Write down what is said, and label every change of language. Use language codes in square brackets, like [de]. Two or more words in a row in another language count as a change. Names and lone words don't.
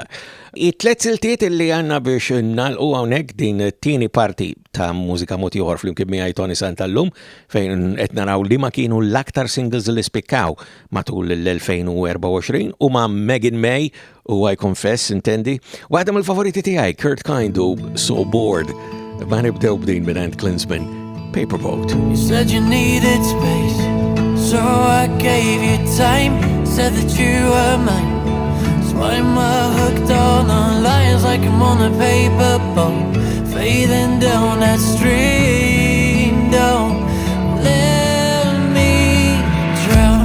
[mt] It-tlet siltiet illi għandna biex nagħlqu hawnhekk din it-tieni parti ta' Mużika Mod Ieħor flimkien miegħi Toni Sant tal-lum fejn qed naraw li ma kienu l-aktar singles li spikkaw matul l-2024 u ma' Megan May u I Confess intendi. Waħda mill-favoriti tiegħi Kurt Kind u So Bored. Ma nibdew b'din minn Klinsman, Paperboat. [en] You said you needed space, so I gave you time. Said that you were mine. So I'm hooked on the lines like I'm on a paper boat, fading down that stream. Don't let me drown.